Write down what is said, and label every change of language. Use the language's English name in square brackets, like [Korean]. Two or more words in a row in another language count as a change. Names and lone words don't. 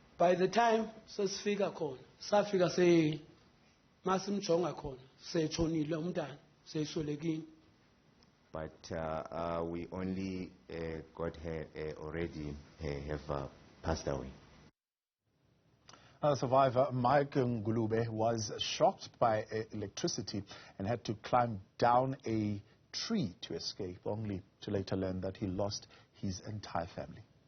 [English] By the time [North Ndebele] sesifika khona, safika masimjonga khona, setshonile umntana, seyiswelekile. [English] But we only got her already have passed away. Survivor Mike Ngulube was shocked by electricity and had to climb down a tree to escape, only to later learn that he lost his entire family.